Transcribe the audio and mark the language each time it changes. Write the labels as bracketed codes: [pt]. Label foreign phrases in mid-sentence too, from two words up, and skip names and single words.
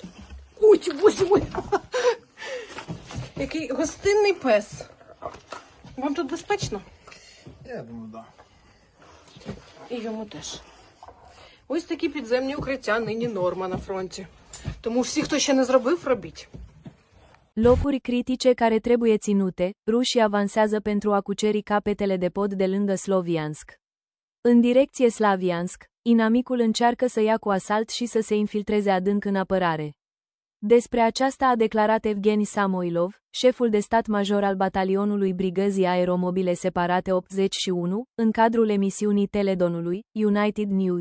[uk] Ой, ой. Який гостинний пес. Вам тут безпечно? Я думаю, так. І йому теж. Ось такі підземні укриття нині норма на фронті. Тому всі, хто ще не зробив, робіть. [ro] Locuri critice care trebuie ținute, rușii avansează pentru a cuceri capetele de pod de lângă Sloviansk. În direcție Slaviansk, inamicul încearcă să ia cu asalt și să se infiltreze adânc în apărare. Despre aceasta a declarat Evgeni Samoilov, șeful de stat major al batalionului Brigăzii Aeromobile Separate 81, în cadrul emisiunii Teledonului, United News.